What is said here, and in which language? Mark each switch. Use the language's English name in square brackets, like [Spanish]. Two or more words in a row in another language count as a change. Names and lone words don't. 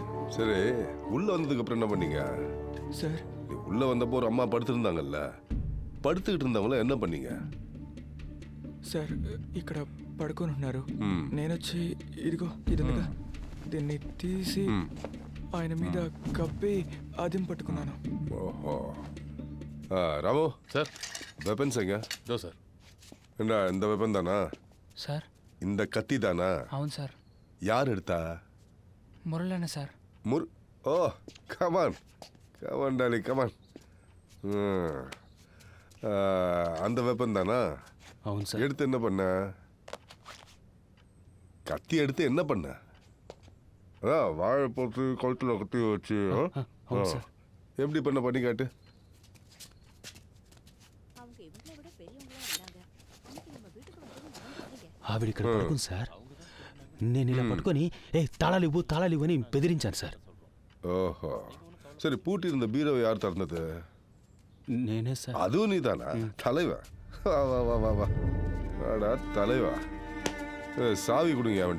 [Tamil] சரி உள்ள வந்ததுக்கு அப்புறம் என்ன பண்ணீங்க? [Telugu] సార్ [Tamil] நீ உள்ள வந்தப்போ ஒரு அம்மா படுத்திருந்தாங்கல்ல, పడుతుகிட்டு இருந்தவங்கள என்ன பண்ணீங்க? [Telugu] సార్ ఇక్కడ పడుకొని ఉన్నారు. మ్మ్. నేనొచ్చి ఇదిగో ఇది ఉందిగా, దీన్ని తీసి ఆయన మీద కప్పి ఆదిం పట్టుకున్నాను. [Tamil] ஓஹோ. ராமு [Telugu] సార్ [Tamil] வெப்பன்ஸ் எங்க? [Telugu] దో సార్. [Tamil] என்ன இந்த வெப்பன் தானா? [Telugu] సార్ [Tamil] இந்த கத்தி தானா? [Telugu] అవును సార్, [Tamil] யார் எடுத்தா? [Telugu] మురళన్న సార్. [English] Oh come on come on Dolly come on. [Tamil] அந்த வெப்பன் தானா? [Telugu] అవును సార్. [Tamil] எடுத்து என்ன பண்ண? கத்தி எடுத்து என்ன பண்ண? அதான் வாழை போட்டு கழுத்தில் கத்தி வச்சு [Telugu] అవును సార్. [Tamil] எப்படி பண்ணி காட்டு. [Telugu] ఆవిడ ఇక్కడ పడుకుంది సార్. నేను ఇలా పట్టుకొని తాళాలు ఇవ్వు అని బెదిరించాను సార్. [Tamil] ஓஹோ சரி, பூட்டி இருந்த பீரோவை யார் திறந்தது? [Telugu] నేనే సార్. [Tamil] அதுவும் நீதானா? தலைவா வா வா வா வா வா வாடா தலைவா. சாவி கொடுங்க அவன்கிட்ட.